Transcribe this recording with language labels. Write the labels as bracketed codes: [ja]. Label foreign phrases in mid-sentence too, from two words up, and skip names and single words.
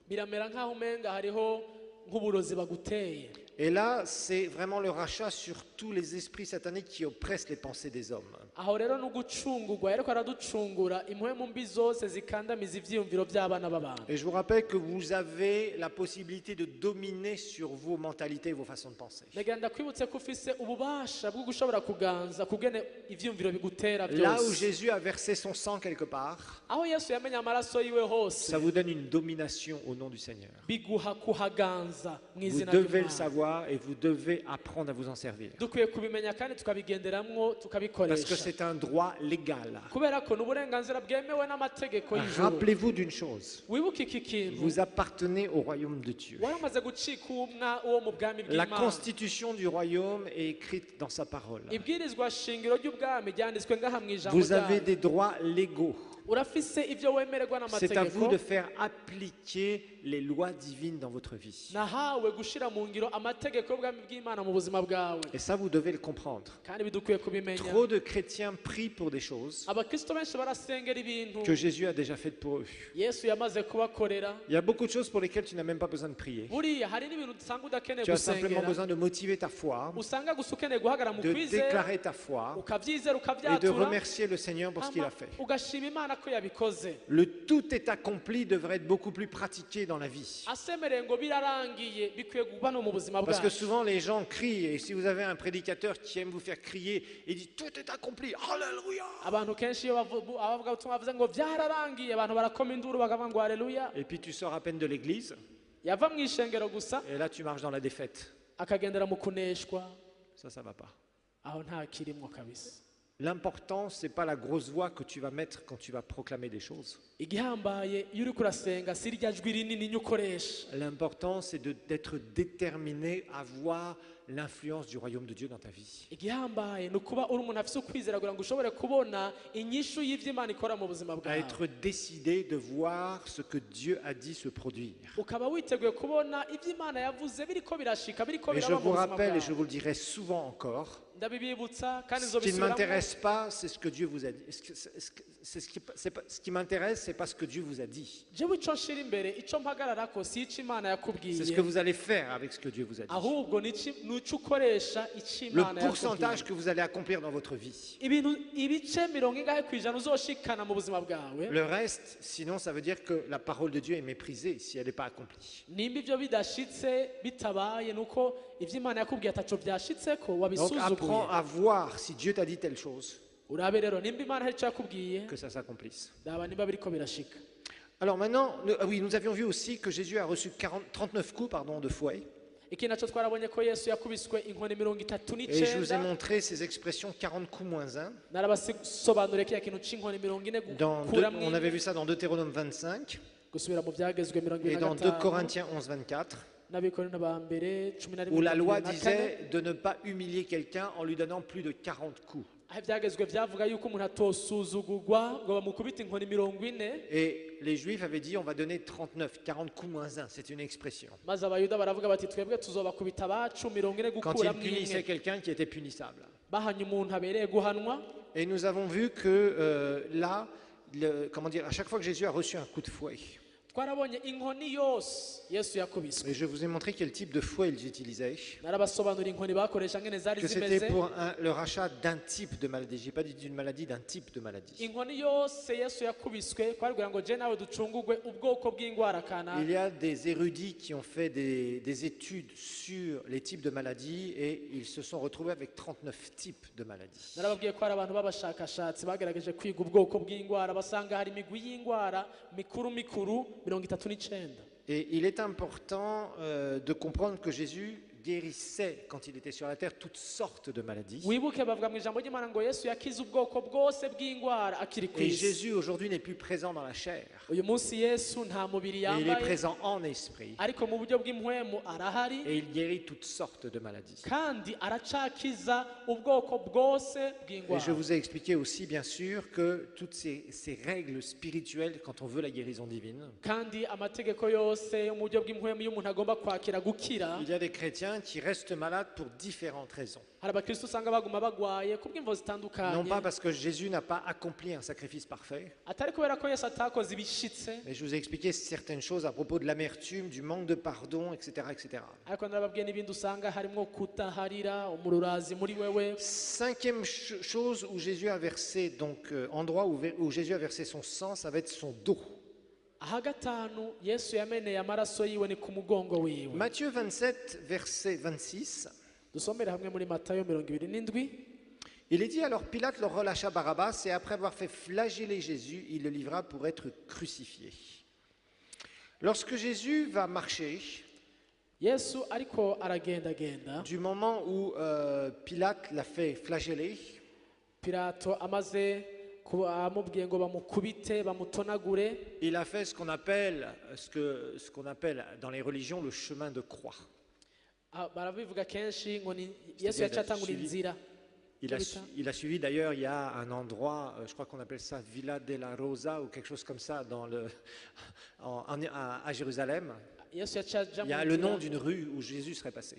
[rn] biramera nk'aho umenga hariho nk'uburozi baguteye. [fr] Et là, c'est vraiment le rachat sur tous les esprits sataniques qui oppressent les pensées des hommes. [rn] Aho rero ni ugucungurwa, ariko araducungura impwemu mbi zose zikandamiza ivyiyumviro by'abana b'abantu. [fr] Et je vous rappelle que vous avez la possibilité de dominer sur vos mentalités et vos façons de penser. [rn] Ndagira ndakwibutse ko ufise ububasha bwo gushobora kuganza kugene ivyiyumviro bigutera [fr] Là où [rn] byose. [fr] Jésus a versé son sang quelque part, [rn] Aho Yesu yamenye amaraso yiwe hose, [fr] ça vous donne une domination au nom du Seigneur. [rn] biguha kuhaganza mu [fr] Vous [rn] izina [fr] devez le [rn] ry'Imana. [fr] savoir et vous devez apprendre à vous en servir. [rn] Dukwiye kubimenya kandi tukabigenderamwo [fr] Parce que [rn] tukabikoresha, [fr] c'est un droit légal. [rn] kubera ko ni uburenganzira bwemewe n'amategeko y'ijuru. [fr] Rappelez-vous d'une chose, [rn] Wibuke iki kintu, [fr] vous appartenez au royaume de Dieu. [rn] waramaze gucika uwo mu bwami [fr] La [rn] bw'Imana. [fr] constitution du royaume est écrite dans sa parole. [rn] Ibwirizwa shingiro ry'ubwami ryanditswe ngaha mu ijambo [fr] Vous avez [rn] ryayo. [fr] des droits légaux. [rn] Urafise ivyo wemererwa [fr] C'est à vous [rn] n'amategeko. [fr] de faire appliquer les lois divines dans votre vie. [rn] Nahawe gushira mu ngiro amategeko y'ubwami bw'Imana mu buzima bwawe, [fr] Et ça, vous devez le comprendre. [rn] kandi bidukwiye kubimenya. [fr] Trop de chrétiens prient pour des choses [rn] Abakristo benshi barasengera ibintu [fr] que Jésus a déjà faites pour eux. [rn] Yesu yamaze kubakorera. [fr] Il y a beaucoup de choses pour lesquelles tu n'as même pas besoin de prier. [rn] Buriya hari n'ibintu usanga udakeneye [fr] Tu as simplement [rn] gusengera, [fr] besoin de motiver ta foi, [rn] usanga gusa ukeneye guhagarara mu [fr] de [rn] kwizera, [fr] déclarer ta foi [rn] ukavyizera [fr] et de [rn] ukavyatura, [fr] remercier le Seigneur pour ce qu'il a fait. [rn] ugashima Imana ko yabikoze [fr] Le tout est accompli devrait être beaucoup plus pratiqué dans la vie. [rn] asemereye ngo birarangiye bikwiye kuba no mu buzima [fr] Parce que [rn] bwacu [fr] souvent les gens crient, et si vous avez un prédicateur qui aime vous faire crier, il dit tout est accompli, Alléluia. [rn] abantu kenshi iyo abavuga ubutumwa bavuze ngo byararangiye abantu barakoma induru bakavuga ngo haleluya [fr] Et puis tu sors à peine de l'église, [rn] yava mu ishengero gusa [fr] et là tu marches dans la défaite. [rn] akagendera mu kuneshwa [fr] Ça va pas. [rn] aho nta kirimo kabisa [fr] L'important, c'est pas la grosse voix que tu vas mettre quand tu vas proclamer des choses. [rn] igihambaye iyo uri kurasenga si rya jwi rinini ukoresha [fr] L'important, c'est d'être déterminé à voir l'influence du royaume de Dieu dans ta vie. [rn] igihambaye ni ukuba uri umuntu afite ukwizera kugira ngo ushobore kubona inyishu y'iby'imana ikora mu buzima [fr] À [rn] bwawe [fr] être décidé de voir ce que Dieu a dit se produire. [rn] ukaba witeguye kubona iby'imana yavuze biriko birashika biriko [fr] Et je [rn] biraba mu [fr] vous [rn] buzima [fr] rappelle, et je [rn] bwawe [fr] vous le dirai souvent encore, [rn] ndabibibutsa kandi [fr] ce qui ne [rn] nzobisubiramo [fr] m'intéresse pas, c'est ce que Dieu vous a dit. Ce qui m'intéresse, c'est pas ce que Dieu vous a dit. [rn] jewe ico nshira imbere ico mpagararako si ico imana [fr] C'est ce que [rn] yakubwiye [fr] vous allez faire avec ce que Dieu vous a dit. [rn] ahubwo ni ico ukoresha ico [fr] Le [rn] imana [fr] pourcentage [rn] yakubwiye [fr] que vous allez accomplir dans votre vie. [rn] ibintu ibice 50% uzoshikana mu buzima bwawe [fr] Le reste, sinon, ça veut dire que la parole de Dieu est méprisée si elle n'est pas accomplie. [rn] nimba ivyo bidashitse bitabaye nuko ivy'imana yakubwiye ataco vyashitseko [fr] Donc [rn] wabisuzuguye [fr] apprends à voir si Dieu t'a dit telle chose, [rn] urabe rero nimba imana hari ico yakubwiye [fr] que ça s'accomplisse. [rn] daba nimba biriko birashika [fr] Alors maintenant, nous avions vu aussi que Jésus a reçu 39 coups de fouet. [rn] iki naco twarabonye ko yesu yakubiswe inkoni 39 [fr] Et je vous ai montré ces expressions 40 coups moins 1. [rn] narabasobanuriye kiya kintu c'inkoni 40 [fr] On avait vu ça dans Deutéronome 25 [rn] gusubira mu byagezwe [fr] et dans 2 Corinthiens 11, 24, [rn] n'abikorera ba mbere 11 [fr] où la loi disait de ne pas humilier quelqu'un en lui donnant plus de 40 coups. [rn] aho ibyagezwe byavuga yuko umuntu atosuzugurwa ngo bamukubite inkoni 40 [fr] Et les Juifs avaient dit on va donner 39, 40 coups moins 1, c'est une expression. [rn] maze abayuda baravuga bati twebwe tuzobakubita abacu 40 [fr] Quand ils [rn] gukuramo [fr] punissaient [rn] imwe [fr] quelqu'un qui était punissable. [rn] bahanye umuntu abereye guhanwa [fr] Et nous avons vu que là, à chaque fois que Jésus a reçu un coup de fouet, [rn] twarabonye inkoni yose yesu yakubiswe [fr] et je vous ai montré quel type de fouet ils utilisaient, [rn] narabasobanurira inkoni bakoresha ngene zari [fr] que [rn] zimeze [fr] c'était pour le rachat d'un type de maladie. Je n'ai pas dit d'une maladie, d'un type de maladie. [rn] inkoni yose yesu yakubiswe kwari kugira ngo je nawe ducungurwe ubwoko bw'indwara kanaka [fr] Il y a des érudits qui ont fait des études sur les types de maladies et ils se sont retrouvés avec 39 types de maladies. [rn] narababwiye ko hari abantu b'abashakashatsi bagerageje kwiga ubwoko bw'indwara basanga hari imigwi y'indwara mikuru 39. [fr] Et il est important de comprendre que Jésus guérissait, quand il était sur la terre, toutes sortes de maladies. [rn] wibuke bavuga mu ijambo ry'imana ngo yesu yakize ubwoko bwose bw'indwara akiri ku [fr] Et [rn] isi [fr] Jésus aujourd'hui n'est plus présent dans la chair, [rn] uyu munsi yesu nta mubiri [fr] mais il est [rn] yambaye [fr] présent en esprit [rn] ariko mu buryo bw'impwemu arahari [fr] et il guérit toutes sortes de maladies. [rn] kandi aracakiza ubwoko bwose [fr] Et [rn] bw'indwara [fr] je vous ai expliqué aussi, bien sûr, que toutes ces règles spirituelles, quand on veut la guérison divine, [rn] kandi amategeko yose yo mu buryo bw'impwemu iyo umuntu agomba kwakira gukira [fr] il y a des chrétiens qui restent malades pour différentes raisons. [rn] hari abakristo usanga baguma bagwaye kubw'imvo [fr] Non [rn] zitandukanye [fr] pas parce que Jésus n'a pas accompli un sacrifice parfait, [rn] atari kubera ko yesu atakoze ibishitse [fr] mais je vous ai expliqué certaines choses à propos de l'amertume, du manque de pardon, etc. etc. [rn] ariko narababwiye n'ibindi usanga harimo kutaharira umururazi muri wewe [fr] Cinquième chose où Jésus a versé, donc endroit où Jésus a versé son sang, ça va être son dos. [rn] aha gatanu yesu yameneye amaraso yiwe ni ku mugongo wiwe [fr] Matthieu 27, verset 26, [rn] dusomere hamwe muri matayo 27. [fr] il est dit alors Pilate leur relâcha Barabbas et après avoir fait flageller Jésus, il le livra pour être crucifié. Lorsque Jésus va marcher, [rn] yesu ariko aragendagenda [fr] du moment où Pilate l'a fait flageller, [rn] pilato amaze amubwiye ngo bamukubite bamutonagure [fr] il a fait ce qu'on appelle dans les religions le chemin de croix. [rn] barabivuga kenshi ngo ni yesu yacatangura inzira [fr] Il a suivi d'ailleurs, il y a un endroit, je crois qu'on appelle ça Villa della Rosa ou quelque chose comme ça à Jérusalem. [rn] yesu yacaja [fr] Il y a le nom d'une rue où Jésus serait passé.